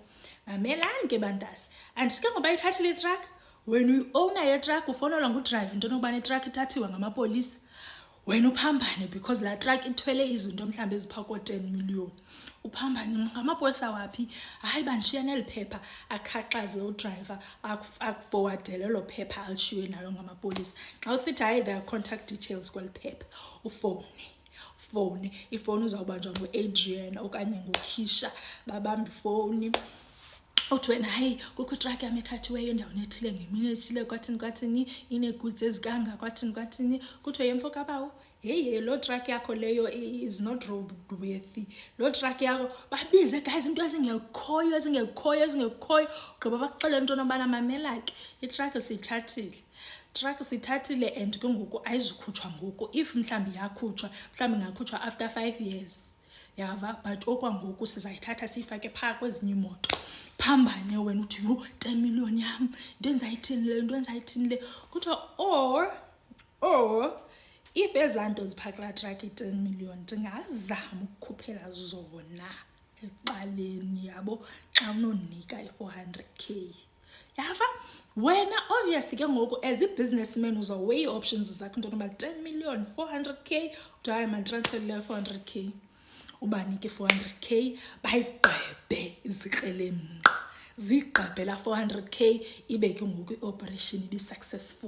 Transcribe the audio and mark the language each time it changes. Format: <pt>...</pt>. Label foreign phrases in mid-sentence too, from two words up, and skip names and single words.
<xh>Mamelani ke bantasi andisike ngoba ithathile itruck wena uyi-owner yetruck ufonelwa ngudrayiva into nokubana itruck ithathiwe ngamapolisa wena uphambane because laa truck ithwele izinto mhlawumbi ezipha ko-10 million uphambane ngamapolisa waphi hayi bandishiya neli phepha akhaxaze udrayiva akufowadele elo phepha alishiywe nalo ngamapolisa. Xa usithi hayi</xh> <en>there are contact details</en> <xh>kweli phepha ufowune ifowuni uzawubanjwa nguAdrian okanye nguKisha babamba ifowuni uthi wena hayi kukho itruck yam ethathiweyo endaweni ethile ngemini ethile kwathini ineegoods ezikanga kwathini kuthiwe yemfo kabawo heyi loo truck yakho leyo</xh> <en>is not roadworthy.</en> <xh>Loo truck yakho babize guys into ezingekhoyo ugqiba bakuxelela into nobana mamela ke itruck siyithathile and ke ngoku ayizukhutshwa ngoku if mhlawumbi yakhutshwa mhlawumbi ingakhutshwa</xh> <en>after 5 years</en> <xh>yava but okwangoku sizayithatha siyifake phaa kwezinye imoto phambane wena uthi 10 million yam into enzayithini le kuthiwa or if ezaa nto ziphaa kulaa truck i-10 million ndingazama ukukhuphela zona ekuqaleni yabo xa unonika i-400k yava. Wena obviously ke ngoku as i-businessman uzawuweigh ii-options zakho into yokuba 10 million 400k uthi hayi manditransferile 400k ubanike i-400k bayigqebe izikrelemnqa zigqebhela 400k ibe ke ngoku i-operation ibi-successful.</xh>